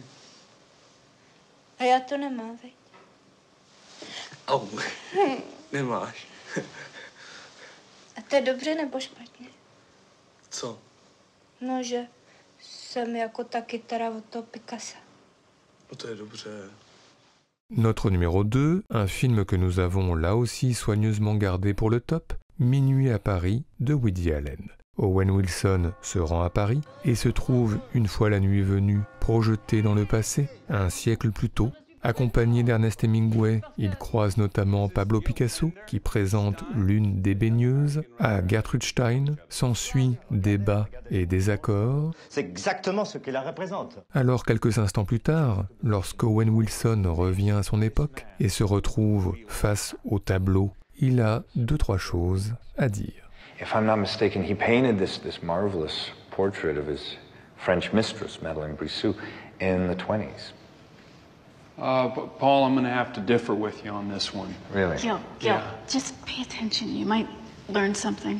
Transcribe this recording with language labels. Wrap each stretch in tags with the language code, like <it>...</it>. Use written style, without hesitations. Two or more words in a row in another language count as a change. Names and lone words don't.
<cs>A já to nemám, veď? Au, nemáš. A to je dobře nebo špatně? Co? No, že jsem jako ta kytara od toho Picassa. No to je dobře.</cs> <fr>Notre numéro 2, un film que nous avons là aussi soigneusement gardé pour le top, Minuit à Paris de Woody Allen. Owen Wilson se rend à Paris et se trouve, une fois la nuit venue, projeté dans le passé, un siècle plus tôt. Accompagné d'Ernest Hemingway, il croise notamment Pablo Picasso, qui présente l'une des baigneuses. À Gertrude Stein s'ensuit débat et désaccord. C'est exactement ce qu'elle représente. Alors quelques instants plus tard, lorsque Owen Wilson revient à son époque et se retrouve face au tableau, il a 2-3 choses à dire.</fr> <en>If I'm not mistaken, he painted this marvelous portrait of his French mistress, Madeleine Brissot, in the 20s. Paul, I'm going to have to differ with you on this one. Really? Gil, just pay attention. You might learn something.</en>